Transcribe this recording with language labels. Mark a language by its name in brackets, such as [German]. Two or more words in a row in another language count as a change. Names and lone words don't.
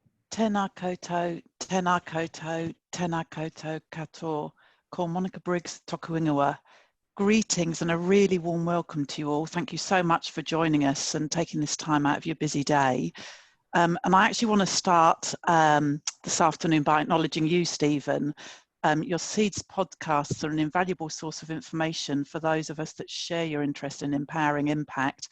[Māori] Tēnā koutou, tēnā koutou, tēnā koutou katoa. Ko Monica Briggs toku ingoa. [English] Greetings and a really warm welcome to you all. Thank you so much for joining us and taking this time out of your busy day. And I actually want to start this afternoon by acknowledging you, Stephen. Your Seeds podcasts are an invaluable source of information for those of us that share your interest in empowering impact.